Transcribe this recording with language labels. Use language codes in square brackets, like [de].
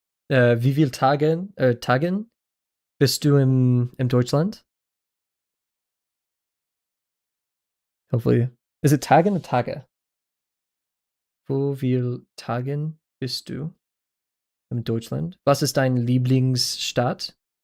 [de] Wie viel Tagen bist du im Deutschland? [en] Hopefully, is it Tagen or Tage? [de] Wo viel Tagen bist du im Deutschland? Was ist dein Lieblingsstadt?